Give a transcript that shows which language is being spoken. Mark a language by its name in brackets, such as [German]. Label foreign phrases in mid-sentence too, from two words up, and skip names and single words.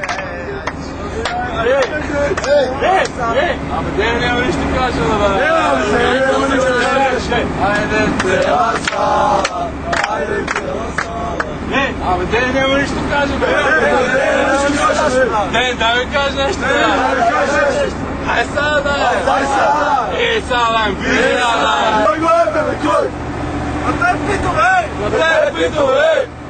[Bulgarian] Ама де няма нищо кажено, бе! [Serbian] Ajde cela Sava, ajde cela Sava. [Bulgarian] Ама де няма нищо кажено, бе! Да ми кажеш нещо, бе! Ай сега, да! Ей, сега, На тебе питам, ей!